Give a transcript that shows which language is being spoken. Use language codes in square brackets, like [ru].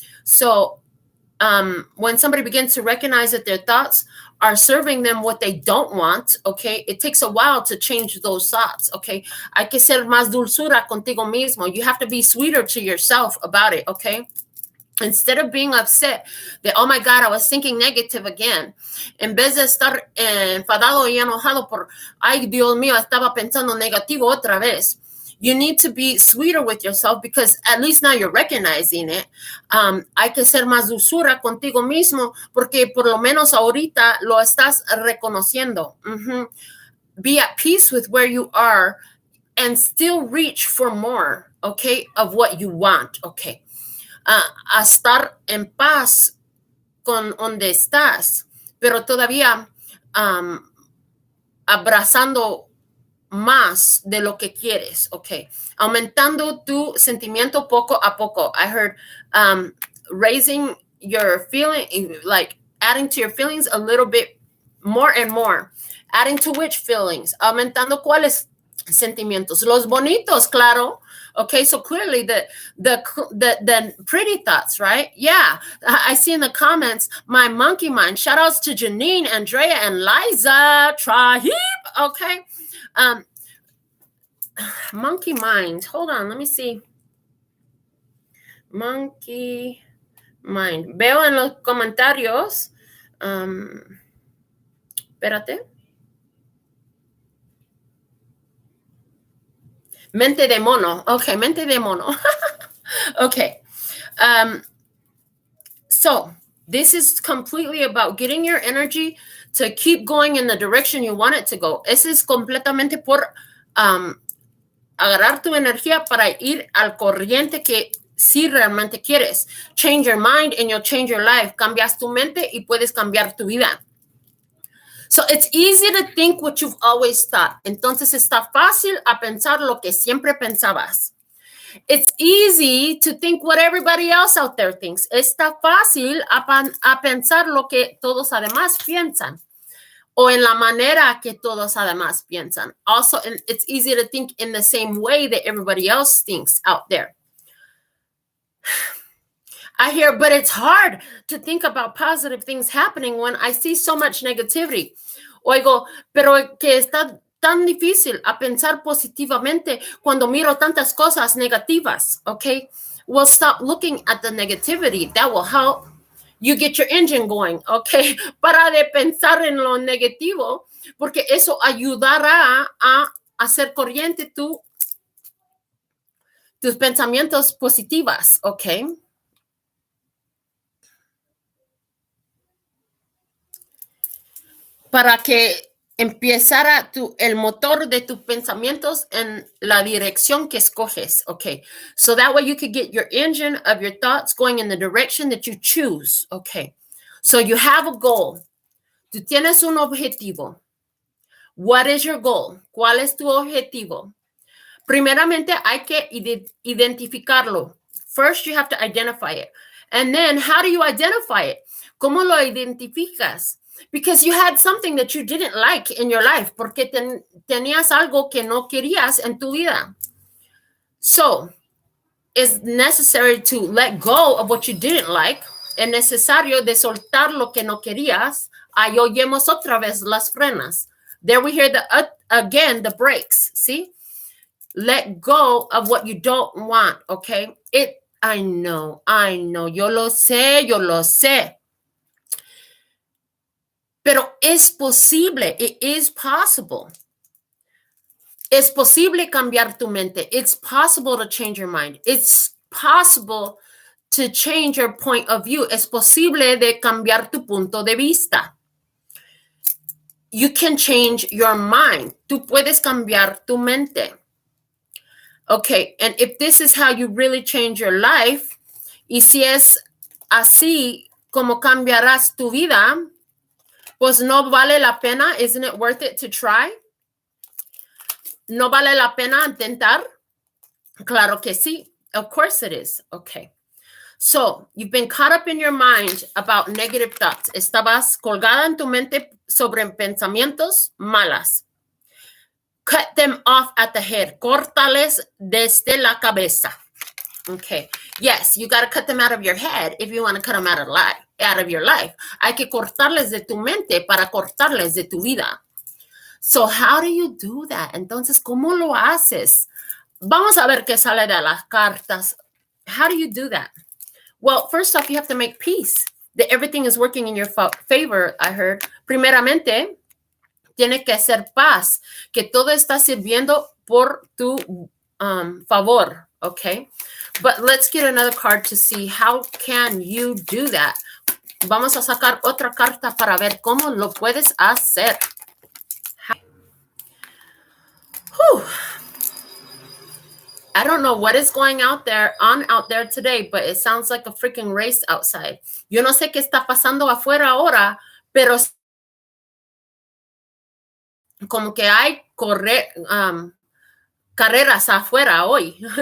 [en] So when somebody begins to recognize that their thoughts are serving them what they don't want, okay, it takes a while to change those thoughts, okay? [es] Hay que ser más dulzura contigo mismo. [en] You have to be sweeter to yourself about it, okay? Instead of being upset that, oh my God, I was thinking negative again, [es] en vez de estar enfadado y enojado por, ay, Dios mío, estaba pensando negativo otra vez, [en] you need to be sweeter with yourself because at least now you're recognizing it. [es] Hay que ser más dulzura contigo mismo porque por lo menos ahorita lo estás reconociendo. [en] Be at peace with where you are and still reach for more, okay, of what you want, okay. [es] A estar en paz con donde estás, pero todavía abrazando más de lo que quieres, okay. Aumentando tu sentimiento poco a poco. [en] I heard raising your feeling, like adding to your feelings a little bit more and more. Adding to which feelings? [es] Aumentando cuáles sentimientos? Los bonitos, claro. [en] Okay, so clearly the pretty thoughts, right? Yeah, I see in the comments, my monkey mind. Shout outs to Janine, Andrea, and Liza. Trahib. Okay. Monkey mind. Hold on, let me see. Monkey mind. [es] Veo en los comentarios. Espérate. Mente de mono. Okay, mente de mono. Okay. [en] So this is completely about getting your energy to keep going in the direction you want it to go. [es] Ese es completamente por agarrar tu energía para ir al corriente que sí realmente quieres. [en] Change your mind and you'll change your life. [es] Cambias tu mente y puedes cambiar tu vida. [en] So it's easy to think what you've always thought. [es] Entonces está fácil a pensar lo que siempre pensabas. [en] It's easy to think what everybody else out there thinks. [es] Está fácil a pensar lo que todos además piensan. O en la manera que todos además piensan. [en] Also, it's easy to think in the same way that everybody else thinks out there. I hear, but it's hard to think about positive things happening when I see so much negativity. [es] Oigo, pero que está tan difícil a pensar positivamente cuando miro tantas cosas negativas, okay? [en] Well, stop looking at the negativity. That will help you get your engine going, okay? [es] Para de pensar en lo negativo, porque eso ayudará a hacer corriente tus pensamientos positivos, okay? Para que empezara el motor de tus pensamientos en la dirección que escoges, okay? [en] So that way you could get your engine of your thoughts going in the direction that you choose, okay? So you have a goal. [es] Tú tienes un objetivo. [en] What is your goal? [es] ¿Cuál es tu objetivo? Primeramente hay que identificarlo. [en] First, you have to identify it. And then, how do you identify it? [es] ¿Cómo lo identificas? [en] Because you had something that you didn't like in your life, [es] porque tenías algo que no querías en tu vida. [en] So, it's necessary to let go of what you didn't like. [es] Es necesario de soltar lo que no querías. Ahí oyemos otra vez las frenas. [en] There we hear again the brakes, see? Let go of what you don't want, okay? I know. [es] Yo lo sé. Pero es posible. [en] It is possible. [es] Es posible cambiar tu mente. [en] It's possible to change your mind. It's possible to change your point of view. [es] Es posible de cambiar tu punto de vista. [en] You can change your mind. [es] Tú puedes cambiar tu mente. [en] Okay, and if this is how you really change your life, [es] y si es así como cambiarás tu vida, pues no vale la pena. [en] Isn't it worth it to try? [es] ¿No vale la pena intentar? Claro que sí. [en] Of course it is. Okay. So, you've been caught up in your mind about negative thoughts. [es] Estabas colgada en tu mente sobre pensamientos malas. [en] Cut them off at the head. [es] Córtales desde la cabeza. [en] Okay. Yes, you got to cut them out of your head if you want to cut them out of your life. [es] Hay que cortarles de tu mente para cortarles de tu vida. [en] So, how do you do that? [es] Entonces, ¿cómo lo haces? Vamos a ver qué sale de las cartas. [en] How do you do that? Well, first off, you have to make peace that everything is working in your favor, I heard. [es] Primeramente, tiene que ser paz, que todo está sirviendo por tu favor, okay? [en] But let's get another card to see how can you do that. [es] Vamos a sacar otra carta para ver cómo lo puedes hacer. Whew. [en] I don't know what is going out there today, but it sounds like a freaking race outside. [es] Yo no sé qué está pasando afuera ahora, pero como que hay carreras afuera hoy.